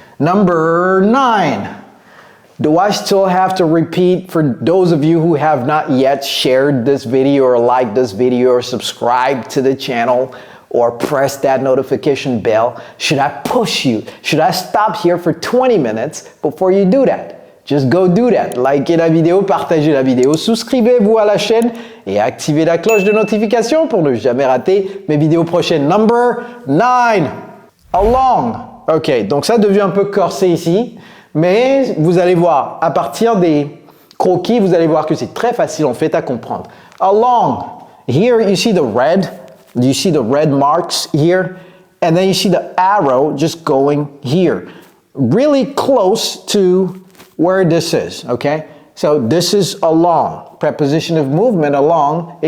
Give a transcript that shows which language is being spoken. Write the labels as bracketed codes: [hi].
[en] Number 9. Do I still have to repeat for those of you who have not yet shared this video or liked this video or subscribed to the channel or press that notification bell? Should I push you? Should I stop here for 20 minutes before you do that? Just go do that. [fr] Likez la vidéo, partagez la vidéo, souscrivez-vous à la chaîne et activez la cloche de notification pour ne jamais rater mes vidéos prochaines. Number 9. Along. Ok, donc ça devient un peu corsé ici. Mais vous allez voir, à partir des croquis, vous allez voir que c'est très facile en fait à comprendre. [en] Along, here you see the red marks here, and then you see the arrow just going here, really close to where this is, okay? So this is along, preposition of movement, along.